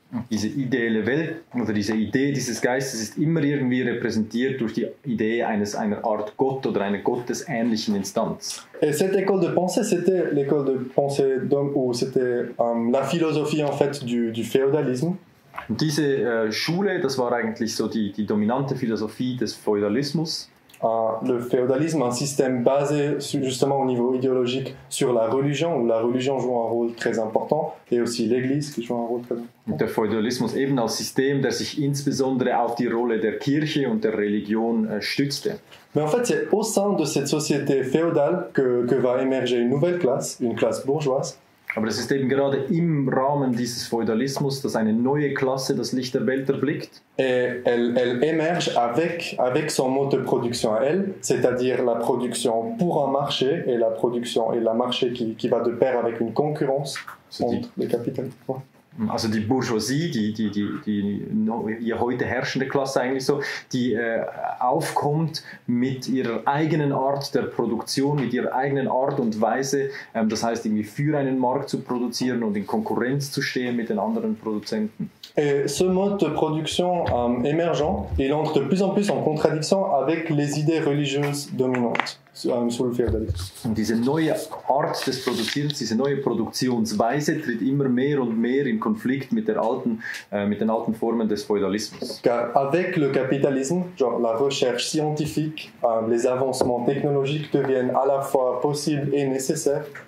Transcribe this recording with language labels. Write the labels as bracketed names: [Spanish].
[German] Diese ideelle Welt oder diese Idee dieses Geistes ist immer irgendwie repräsentiert durch die Idee einer Art Gott oder einer gottesähnlichen Instanz. [French] Et cette école de pensée, c'était l'école de pensée ou c'était la philosophie en fait du féodalisme. [German] Und diese Schule, das war eigentlich so die dominante Philosophie des Feudalismus. [French] Le féodalisme, un système basé justement au niveau idéologique sur la religion, où la religion joue un rôle très important, et aussi l'Église qui joue un rôle très important. [German] Der Feudalismus eben als System, der sich insbesondere auf die Rolle der Kirche und der Religion stützte. [French] Mais en fait, c'est au sein de cette société féodale que va émerger une nouvelle classe, une classe bourgeoise. [German] Aber es ist eben gerade im Rahmen dieses Feudalismus, dass eine neue Klasse das Licht der Welt erblickt. [French] Et elle émerge avec son mode de production à elle, c'est-à-dire la production pour un marché et la marché qui va de pair avec une concurrence entre les capitalistes. [German] Also die Bourgeoisie, die heute herrschende Klasse eigentlich so, die aufkommt mit ihrer eigenen Art der Produktion, mit ihrer eigenen Art und Weise, das heißt irgendwie für einen Markt zu produzieren und in Konkurrenz zu stehen mit den anderen Produzenten. [French] Et ce mode de production émergent, il entre de plus en plus en contradiction avec les idées religieuses dominantes sous le féodalisme. [German] Und diese neue Art des Produzierens, diese neue Produktionsweise tritt immer mehr und mehr in Konflikt mit den alten Formen des Feudalismus. [French] Car avec le capitalisme, genre la recherche scientifique, les avancements technologiques deviennent à la fois possibles et nécessaires.